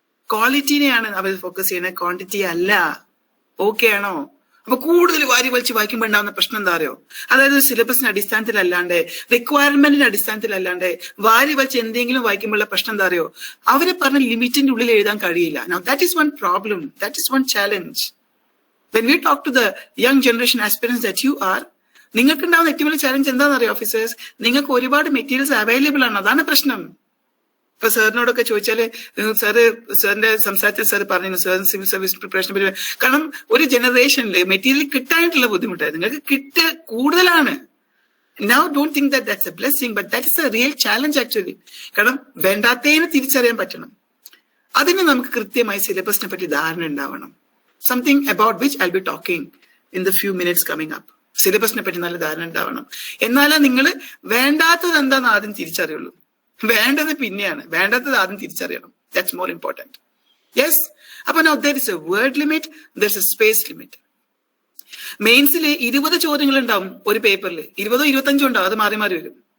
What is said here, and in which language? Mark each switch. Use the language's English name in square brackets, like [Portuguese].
[Malayalam] ക്വാളിറ്റിനെയാണ് അവർ focus ചെയ്യുന്നത്, quantity അല്ല. Okay ആണോ? അപ്പൊ കൂടുതൽ വാരി വലിച്ച് വായിക്കുമ്പോൾ ഉണ്ടാകുന്ന പ്രശ്നം എന്താ അറിയോ? അതായത് സിലബസിന്റെ അടിസ്ഥാനത്തിലല്ലാണ്ട്, റിക്വയർമെന്റിന്റെ അടിസ്ഥാനത്തിലല്ലാണ്ട് വാരി വലിച്ച് എന്തെങ്കിലും വായിക്കുമ്പോഴുള്ള പ്രശ്നം എന്താ അറിയോ? അവരെ പറഞ്ഞ ലിമിറ്റിന്റെ ഉള്ളിൽ എഴുതാൻ കഴിയില്ല. [English] Now that is one problem, that is one challenge. When we talk to the young generation aspirants that you are, [Malayalam] നിങ്ങൾക്ക് ഉണ്ടാവുന്ന ഏറ്റവും വലിയ ചാലഞ്ച് എന്താണെന്ന് അറിയോ ഓഫീസേഴ്സ്? നിങ്ങൾക്ക് ഒരുപാട് മെറ്റീരിയൽസ് അവൈലബിൾ ആണ്, അതാണ് പ്രശ്നം. ഇപ്പൊ സാറിനോടൊക്കെ ചോദിച്ചാല് സാറിന്റെ സംസാരത്തിൽ സാർ പറഞ്ഞു സാർ സിവിൽ സർവീസ് പ്രിപ്പറേഷനെ പറ്റി. കാരണം ഒരു ജനറേഷനിൽ മെറ്റീരിയൽ കിട്ടാനായിട്ടുള്ള ബുദ്ധിമുട്ടാണ്, നിങ്ങൾക്ക് കൂടുതലാണ്. [English] Now don't think that that's a blessing, but that is a real challenge actually. [Malayalam] കാരണം വേണ്ടാത്തതിനെ തിരിച്ചറിയാൻ പറ്റണം. അതിന് നമുക്ക് കൃത്യമായി സിലബസിനെ പറ്റി ധാരണ ഉണ്ടാവണം. [English] Something about which I'll be talking in the few minutes coming up. [Malayalam] സിലബസിനെ പറ്റി നല്ല ധാരണ ഉണ്ടാവണം. എന്നാലേ നിങ്ങൾ വേണ്ടാത്തത് എന്താണെന്ന് ആദ്യം തിരിച്ചറിയുള്ളൂ. വേണ്ടത് പിന്നെയാണ്, വേണ്ടാത്തത് ആദ്യം തിരിച്ചറിയണം. [English] That's more important. Yes? [Malayalam] അപ്പൊ [English] now there is a word limit, there is a space limit. [Malayalam] മെയിൻസിൽ 20 ചോദ്യങ്ങൾ ഉണ്ടാവും ഒരു പേപ്പറിൽ, 20 25 ഉണ്ടാവും, അത് മാറി മാറി വരും.